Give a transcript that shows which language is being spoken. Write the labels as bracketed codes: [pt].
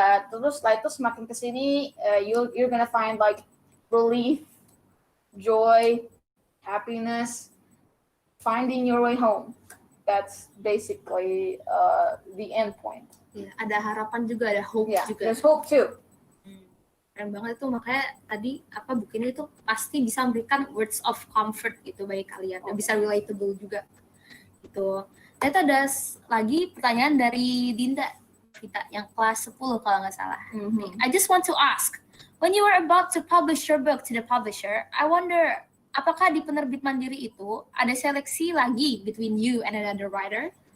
[id] Terus setelah itu semakin kesini, [en] you're gonna find like relief, joy, happiness, finding your way home. That's basically the end point. [id] Ya, ada harapan juga, ada hope juga. [en] There's hope too. [id] Keren banget itu, makanya tadi buku ini tuh pasti bisa memberikan [en] words of comfort [id] gitu bagi kalian, dan bisa relatable juga gitu. Dan itu ada lagi pertanyaan dari Dinda kita yang kelas 10 kalau nggak salah. [en] I just want to ask, when you were about to publish your book to the publisher, I wonder, [id] apakah di penerbit Mandiri itu ada seleksi lagi [en] between you and another writer?